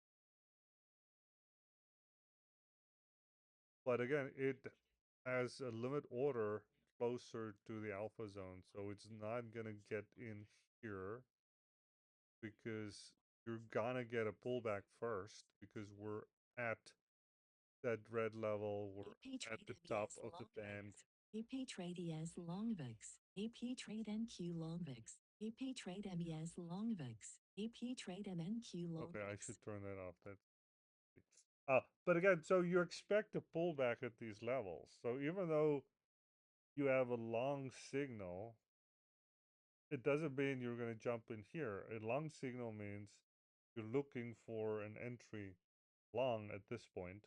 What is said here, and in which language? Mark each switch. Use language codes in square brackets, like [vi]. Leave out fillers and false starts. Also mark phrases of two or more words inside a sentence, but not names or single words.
[en] But again, it has a limit order closer to the alpha zone. So it's not going to get in here because you're going to get a pullback first because we're at that red level. We're AP at trade the top MBS of the long band. VIX. AP Trade ES Longvix, AP Trade NQ Longvix, AP Trade MES Longvix, AP Trade MNQ Okay, I Longvix. should turn that off. That's but again, so you expect a pullback at these levels. So even though you have a long signal, it doesn't mean you're going to jump in here. A long signal means you're looking for an entry long at this point.